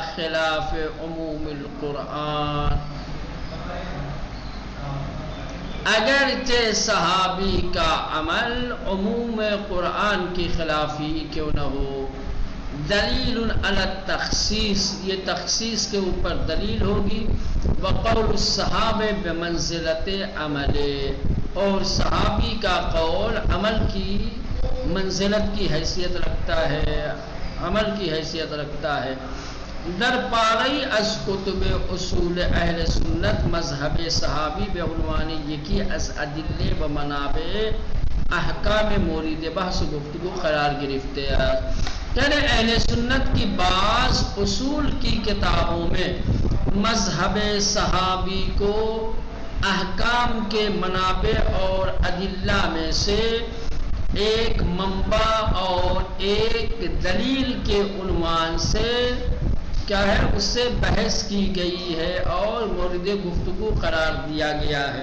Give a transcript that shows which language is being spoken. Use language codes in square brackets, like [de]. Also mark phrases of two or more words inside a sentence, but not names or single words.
[ar] خلاف عموم القرآن، [ur] اگرچہ صحابی کا عمل عموم قرآن کی خلافی کیوں نہ ہو، [ar] دلیل علی التخصیص، [ur] یہ تخصیص کے اوپر دلیل ہوگی، [ar] وقول الصحابہ بمنزلت عمل، [ur] اور صحابی کا قول عمل کی منزلت کی حیثیت رکھتا ہے، عمل کی حیثیت رکھتا ہے۔ [fa] در پارئی از کتب اصول اہل سنت مذہب صحابی به عنوان یکی از ادله و منابع احکام مورد بحث و گفتگو قرار گرفته است۔ [ur] یعنی اہل سنت کی بعض اصول کی کتابوں میں مذہب صحابی کو احکام کے منابع اور ادلہ میں سے ایک منبع اور ایک دلیل کے عنوان سے کیا ہے، اس سے بحث کی گئی ہے اور مورد گفتگو قرار دیا گیا ہے۔